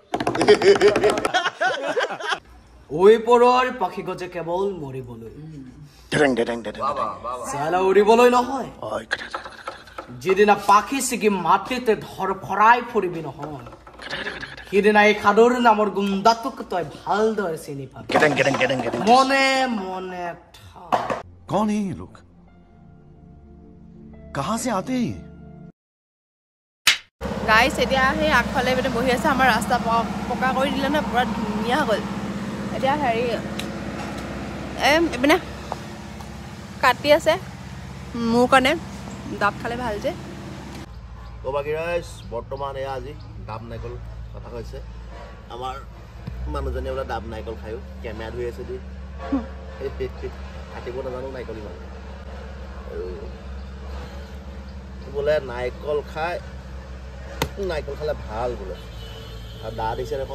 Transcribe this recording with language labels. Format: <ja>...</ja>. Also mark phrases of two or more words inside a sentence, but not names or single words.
<as>ওই পৰৰ পাখি গজে কেৱল মৰিবলৈ চালা উৰিবলৈ নহয় যিদিনা পাখি ছিগি মাটিতে ধৰ ফৰাই ফুৰিবি নহয় সিদিনা এই সাদৰ নামৰ গুণ্ডাটোক তই ভালদৰে চিনি পাবি মনে মনে</as> <hi>कौन है ये लोग कहां से आते हैं</hi> <as>গাইছ এতিয়া সেই আগফালে মানে বহি আছে আমাৰ ৰাস্তা পকা কৰি দিলে না পুৰা ধুনীয়া হ'ল এতিয়া হেৰি মানে কাটি আছে মোৰ কাৰণে দাব খালে ভাল যে বাকী ৰাইজ বৰ্তমান এয়া আজি ডাব নাৰিকল কথা কৈছে আমাৰ মানুহজনে বোলে ডাব নাৰিকল খায়ো কেমেৰা ধৰি আছে দেই কাটিব নাজানো নাৰিকল ইমান আৰু বোলে নাৰিকল খালে ভাল বোলে আৰু দা দিছে দেখোন</as>